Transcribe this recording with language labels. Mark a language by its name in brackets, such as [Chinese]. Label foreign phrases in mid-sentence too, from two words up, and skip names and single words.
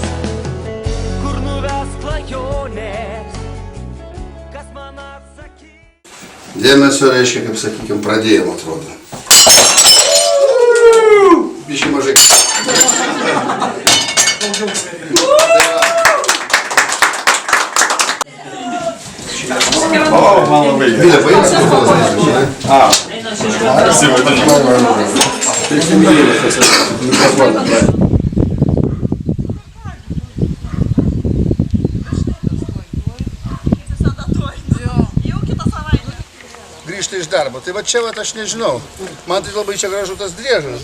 [Lithuanian] Kur nuves klajonės, kas man atsakys? Dėmesio reiškia, kaip sakykime, pradėjom, atrodo. Biškai mažai. [Russian] О, мало выйдет. Виля, поедешь на холодильник? Красиво, это [Lithuanian] Grįžti iš darbo. Tai va čia va aš nežinau. Man tai labai čia gražu tas driežas.